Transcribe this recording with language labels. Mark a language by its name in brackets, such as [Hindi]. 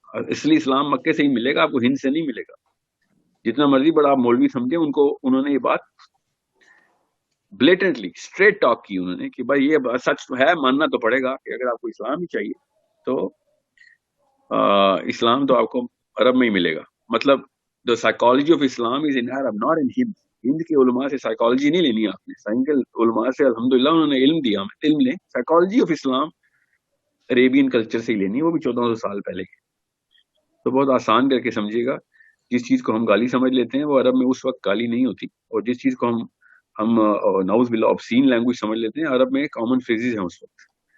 [Urdu] اس لیے اسلام مکے سے ہی ملے گا، آپ کو ہند سے نہیں ملے گا. جتنا مرضی بڑا آپ مولوی سمجھے، انہوں نے یہ بات بلیٹنٹلی اسٹریٹ ٹاک کی انہوں نے کہ بھائی یہ سچ تو ہے، ماننا تو پڑے گا کہ اگر آپ کو اسلام ہی چاہیے تو اسلام تو آپ کو عرب میں ہی ملے گا. [English] مطلب the psychology of Islam is in Arab, not in Hind. [Urdu] ہند کے علماء سے سائیکالوجی نہیں لینی آپ نے، سائنس کے علماء سے الحمدللہ انہوں نے علم دیا، ہمیں علم لیں. [English] psychology of Islam [Urdu] Arabian culture سے ہی لینی ہے، وہ بھی 1400 سال پہلے کی. تو بہت آسان کر کے سمجھیے گا، جس چیز کو ہم گالی سمجھ لیتے ہیں وہ عرب میں اس وقت گالی نہیں ہوتی، اور جس چیز کو ہم نعوذ باللہ obscene لینگویج سمجھ لیتے ہیں، عرب میں کامن فریزز ہیں اس وقت.